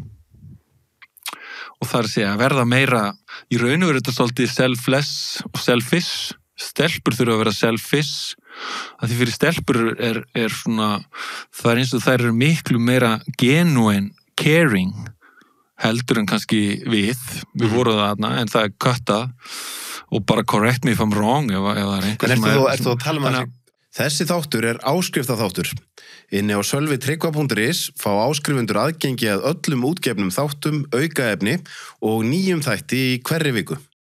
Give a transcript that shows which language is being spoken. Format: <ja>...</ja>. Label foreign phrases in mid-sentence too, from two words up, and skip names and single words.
<is>og það að segja að verða meira í raun og veru þetta svolítið selfless og selfish, stelpur þurfa að vera selfish að því fyrir stelpur er svona það eins og þær eru miklu meira</is> <en>genuine caring</en> <is>heldur en kannski við vorum það þarna en það köttað og bara</is> <en>correct me if I'm wrong</en> <is>ef það einhver sem ertu að tala um Þessi þáttur áskriftaþáttur. Inni á sölvitryggva.is fá áskrifundur aðgengi að öllum útgefnum þáttum, aukaefni og nýjum þætti í hverri viku.</is>